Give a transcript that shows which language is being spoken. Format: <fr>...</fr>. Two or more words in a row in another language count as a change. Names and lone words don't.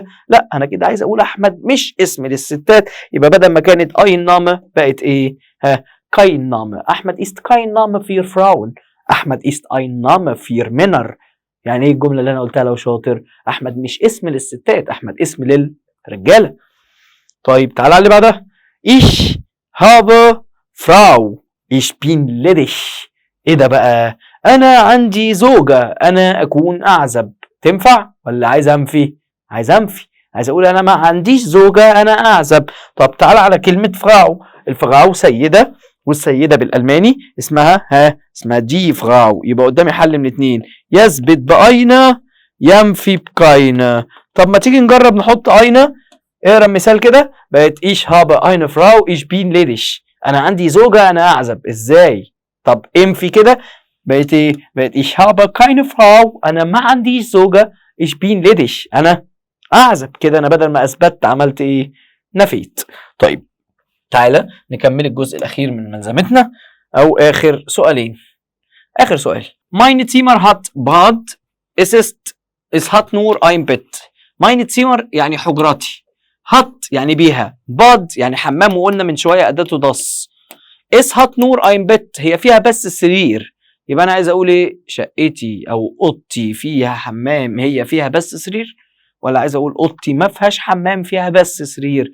<ar>لا، انا كده عايز اقول احمد مش اسم للستات، يبقى بدل ما كانت</ar> <de>ein Name</de> <ar>بقت ايه؟</ar> <de>kein Name. Ahmed ist kein Name für Frauen, Ahmed ist ein Name für Männer.</de> <ar>يعني ايه الجمله اللي انا قلتها لو شاطر؟ احمد مش اسم للستات، احمد اسم للرجاله. طيب تعالى على اللي بعدها.</ar> <de>ich habe Frau ich bin ledig.</de> <ar>ايه ده بقى؟ انا عندي زوجة، انا اكون اعزب. تنفع ولا عايز انفي؟ عايز انفي، عايز اقول انا ما عنديش زوجة انا اعزب. طب تعالى على كلمة فراو. الفراو سيدة، والسيدة بالالماني اسمها</ar> <de>die Frau.</de> <ar>يبقى قدامي حل من اتنين، يثبت باينة ينفي بكاينة. طب ما تيجي نجرب نحط اينة. اقرا مثال كده، بقت</ar> <de>ich habe eine Frau ich bin ledig.</de> <ar>انا عندي زوجة انا اعزب. ازاي؟ طب انفي كده، بقت ايه؟</ar> <de>بقت ich habe keine Frau،</de> <ar>انا ما عنديش زوجة</ar> <de>ich bin ledig،</de> <ar>انا اعزب. كده انا بدل ما اثبت عملت ايه؟ نفيت. طيب تعالى نكمل الجزء الاخير من ملزمتنا، او اخر سؤالين. اخر سؤال،</ar> <de>meine Zimmer hat Bad es hat nur ein Bett. meine Zimmer</de> <ar>يعني حجرتي، هات يعني بيها، باد يعني حمام، وقلنا من شويه اداته دص.</ar> <de>es hat nur ein Bett,</de> <ar>هي فيها بس السرير. يبقى انا عايز اقول ايه؟ شقتي او اوضتي فيها حمام هي فيها بس سرير، ولا عايز اقول اوضتي ما فيهاش حمام فيها بس سرير؟</ar>